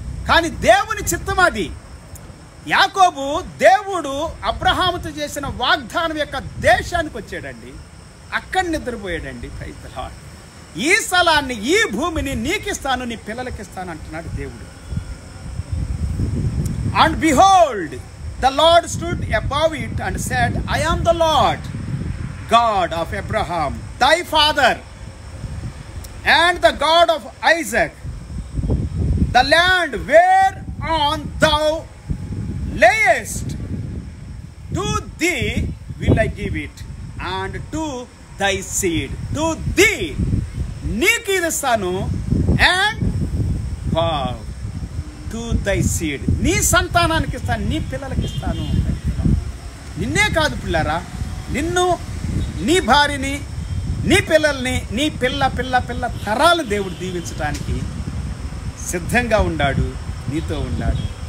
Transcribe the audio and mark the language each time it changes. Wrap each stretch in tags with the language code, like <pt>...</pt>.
<te>కానీ దేవుని చిత్తం అది. యాకోబు దేవుడు అబ్రహాముతో చేసిన వాగ్దానం యొక్క దేశానికి వచ్చాడండి. అక్కడ నిద్రపోయాడండి. Praise the lord. ఈ స్థలాన్ని, ఈ భూమిని నీకిస్తాను, నీ పిల్లలకిస్తాను అంటున్నాడు దేవుడు.</te> <en>And behold, the Lord stood above it and said, I am the Lord, God of Abraham, thy father, and the God of Isaac. The land whereon thou layest, to thee will I give it, and to thy seed. To thee,</en> <te>నీకు ఇది ఇస్తాను,</te> <en>and wow, to thy seed,</en> <te>నీ సంతానానికి ఇస్తాను, నీ పిల్లలకి ఇస్తాను. నిన్నే కాదు పిల్లరా, నిన్ను, నీ భార్యని, నీ పిల్లల్ని, నీ పిల్ల తరాలు దేవుడు దీవించడానికి సిద్ధంగా ఉన్నాడు, నీతో ఉన్నాడు.</te>